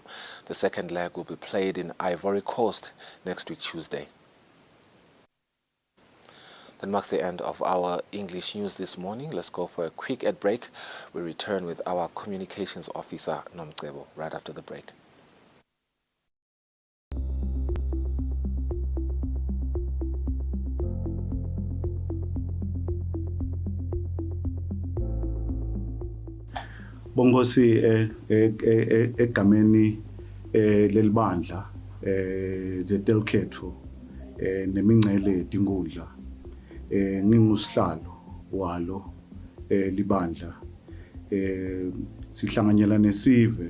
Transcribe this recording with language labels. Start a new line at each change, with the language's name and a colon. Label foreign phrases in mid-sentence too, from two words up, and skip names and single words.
English: The second leg will be played in Ivory Coast next week, Tuesday. That marks the end of our English news this morning. Let's go for a quick ad break. We return with our communications officer, Nomcebo, right after the break.
Swati: Bongosi egameni lelibandla letelkhetho nemingcele tinkundla ngingusihlalo walo libandla sihlanganyela nesive